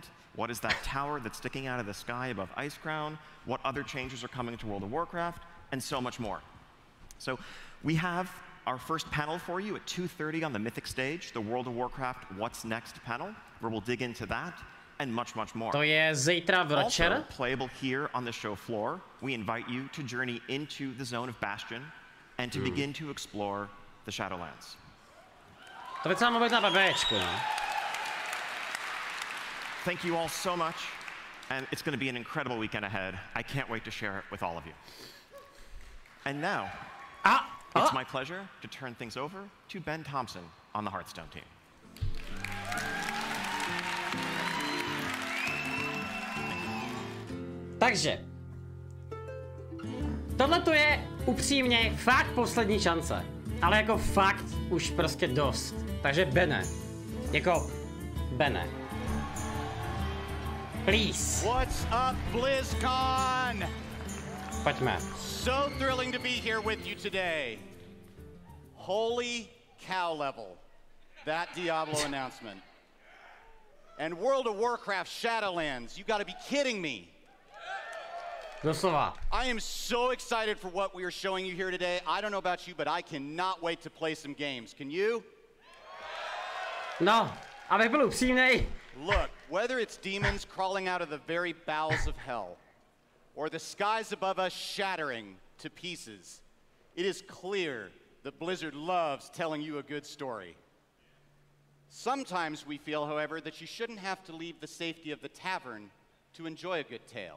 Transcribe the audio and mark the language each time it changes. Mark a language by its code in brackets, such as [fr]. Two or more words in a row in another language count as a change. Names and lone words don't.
[en] What is that tower that's sticking out of the sky above Icecrown? What other changes are coming to World of Warcraft? And so much more. So we have our first panel for you at 2:30 on the Mythic stage, the World of Warcraft What's Next panel, where we'll dig into that and much, much more. [cs] To je zítra večer. [en] Also playable here on the show floor, we invite you to journey into the zone of Bastion and to begin to explore the Shadowlands. [cs] To by samo být na BBčku, no. [en] Thank you all so much, and it's going to be an incredible weekend ahead. I can't wait to share it with all of you. And now, it's my pleasure to turn things over to Ben Thompson on the Hearthstone team. [cs] Takže, tohle to je upřímně fakt poslední šance, ale jako fakt už prostě dost. Takže Bene, jako Bene. [en] Please. What's up, Blizzcon? [cs] Pojďme. [en] So thrilling to be here with you today. Holy cow level, that Diablo announcement. And World of Warcraft Shadowlands, you gotta be kidding me. [cs] Doslova. [en] I am so excited for what we are showing you here today. I don't know about you, but I cannot wait to play some games. Can you? [cs] No, abych byl upřímnej. [en] Look, whether it's demons crawling out of the very bowels of hell, or the skies above us shattering to pieces, it is clear that Blizzard loves telling you a good story. Sometimes we feel, however, that you shouldn't have to leave the safety of the tavern to enjoy a good tale.